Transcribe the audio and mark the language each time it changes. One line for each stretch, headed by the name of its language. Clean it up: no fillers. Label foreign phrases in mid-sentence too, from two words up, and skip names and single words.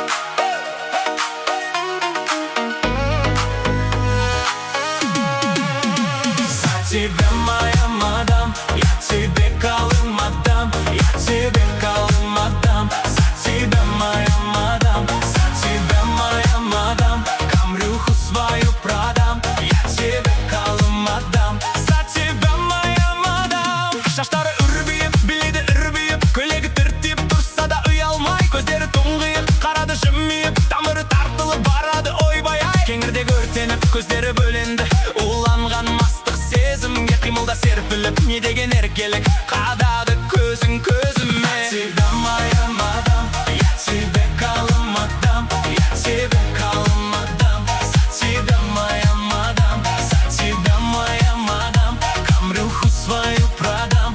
Russian: За тебя, моя мадам, я тебе калым отдам. Я тебе калым отдам. За тебя, моя мадам, за тебя, моя мадам, камрюху свою продам. Я тебе калым отдам. За тебя, моя мадам.
Kazakh: Шаштары үрбиіп, биледі үрбиіп, көйлегі түртіп тұрса да ұялмай, көздері тұңғиық, қарады жымиып, тамыры тартылып барады ойбай-ай. Кеңірдегі өртеніп, көздері бөленді, уланған мастық сезімге, қимылда серпіліп, не деген еркелік, қадады көзің көзіме.
Russian: За тебя, моя мадам, я тебе калым отдам. Я тебе калым отдам. За тебя, моя мадам, за тебя, моя мадам, камрюху свою продам.